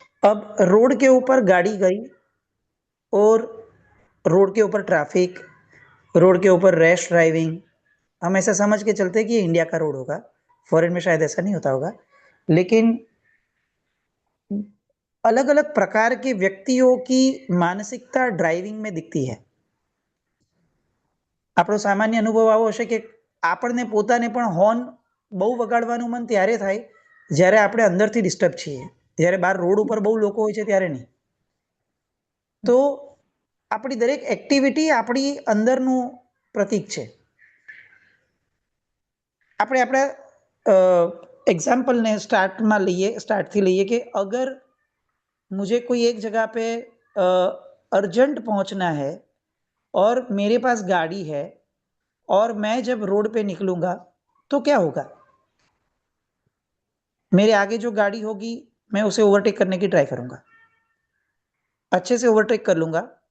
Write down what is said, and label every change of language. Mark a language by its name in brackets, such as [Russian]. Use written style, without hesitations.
[Hindi] अब रोड के ऊपर गाड़ी गई और रोड के ऊपर ट्रैफिक, रोड के ऊपर रैश ड्राइविंग, हम ऐसा समझ के चलते हैं कि ये इंडिया का रोड होगा, फॉरेन में शायद ऐसा नहीं होता होगा, लेकिन अलग अलग प्रकार के व्यक्तियों की मानसिकता ड्राइविंग में दिखती है. [Gujarati] આપણો સામાન્ય અનુભવ આવો હશે કે આપણને પોતાને પણ હોર્ન બહુ વગાડવાનું મન ત્યારે થાય જ્યારે આપણે અંદરથી ડિસ્ટર્બ છીએ, જ્યારે બહાર રોડ ઉપર બહુ લોકો હોય છે ત્યારે નહીં. તો આપણી દરેક એક્ટિવિટી આપણી અંદરનું પ્રતીક છે. આપણે આપણા [Hindi] एग्जाम्पल ने स्टार्ट थी लइए कि अगर मुझे कोई एक जगह पे अर्जेंट पहुंचना है और मेरे पास गाड़ी है और मैं जब रोड पे निकलूंगा तो क्या होगा, मेरे आगे जो गाड़ी होगी मैं उसे ओवरटेक करने की ट्राई करूंगा, अच्छे से ओवरटेक कर लूंगा.